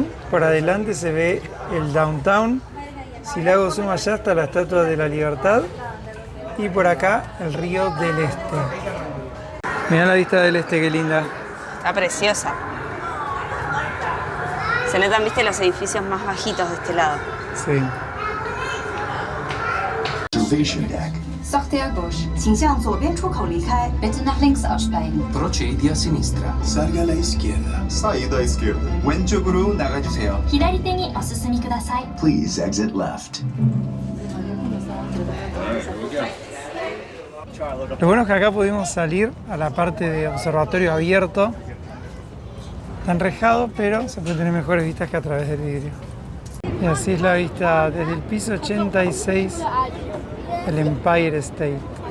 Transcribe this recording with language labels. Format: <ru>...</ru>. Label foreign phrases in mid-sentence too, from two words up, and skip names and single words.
<es>Por adelante se ve el downtown. Si le hago zoom allá está la Estatua de la Libertad. Y por acá el río del Este. Mirá la vista del Este, qué linda. Está preciosa. Se notan, viste, los edificios más bajitos de este lado. Sí.</es> <en>Observation deck.</en> <fr>Sortez à gauche.</fr> <zh>请向左边出口离开。</zh> <de>Bitte nach links aussteigen.</de> <it>Procedi a sinistra.</it> <es>Salga a la izquierda.</es> <pt>Saída à esquerda.</pt> <ko>왼쪽으로 나가주세요.</ko> <ja>左手にお進みください。</ja> <en>Please exit left.</en> <es>Lo bueno es que acá pudimos salir a la parte de observatorio abierto. Está enrejado, pero se puede tener mejores vistas que a través del vidrio. Y así es la vista desde el piso 86 del Empire State.</es>